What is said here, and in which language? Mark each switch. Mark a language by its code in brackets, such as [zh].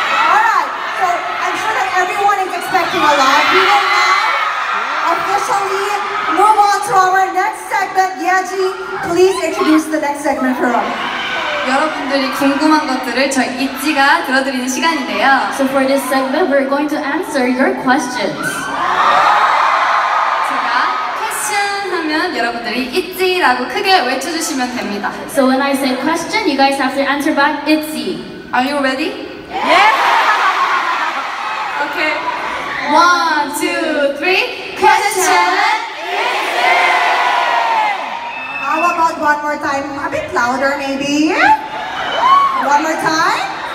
[en] Alright, so I'm sure that everyone is expecting a lot. We will now officially move on to our next segment. Yeji, please introduce the next segment for us. [ko] 여러분들이 궁금한 것들을 저희 있지가 들어드리는 시간인데요. [en] So for this segment, we're going to answer your questions. [ko] 제가 퀘스천 하면 여러분들이 있지라고 크게 외쳐주시면 됩니다. [en] So when I say question, you guys have to answer back ITZY. Are you ready? Yeah! Okay. 1, 2, 3. Question. How about one more time? A bit louder maybe. One more time.